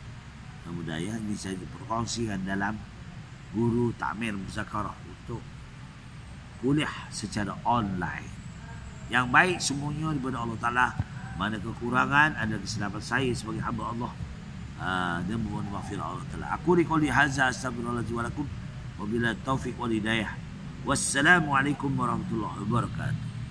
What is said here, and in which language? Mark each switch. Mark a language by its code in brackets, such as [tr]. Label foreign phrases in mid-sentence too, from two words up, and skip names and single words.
[ms] Mudah-mudahan ini saya perkongsikan dalam guru takmir muzakarah untuk kuliah secara online. Yang baik semuanya daripada Allah Ta'ala. Mana kekurangan, ada kesilapan saya sebagai hamba Allah. Dan mohon maghfirah Allah Ta'ala. [ar] أقول قولي هذا أستغفر الله العظيم لي ولكم. وبالله التوفيق والهداية. والسلام عليكم ورحمة الله وبركاته.